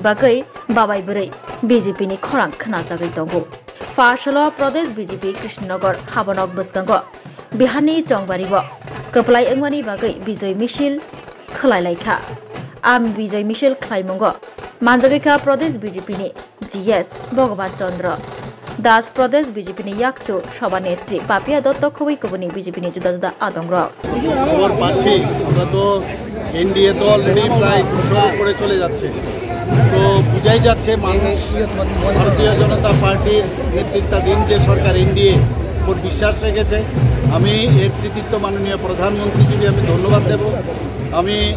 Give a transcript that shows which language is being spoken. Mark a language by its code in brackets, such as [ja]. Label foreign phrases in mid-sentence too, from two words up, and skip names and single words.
[trp] bagai babai burei BJP ni khorang khana jagai tongo Fashalo Pradesh BJP Krishnagar habanok bwskango Biharni Chongbaribo kaplai angmani bagai Bijoy Mishil khlailaikha am Bijoy Mishil khlaimungo Manjagika Pradesh BJP ni GS Bhagavan Chandra Das Pradesh BJP ni yakchu সভানেত্রী পাপিয়া দত্ত খুবই কবনি BJP ni juda juda আদংরা [bn] খবর পাচ্ছি আমরা তো এনডিএ তো অলরেডি প্রায় 200 উপরে চলে যাচ্ছে তো বুঝাই যাচ্ছে মানুষ ভারতীয় জনতা পার্টির নেতৃত্বাধীন যে সরকার এনডিএ উপর বিশ্বাস রেখেছে আমি এর কৃতিত্ব মাননীয় প্রধানমন্ত্রীজিকে আমি ধন্যবাদ দেব আমি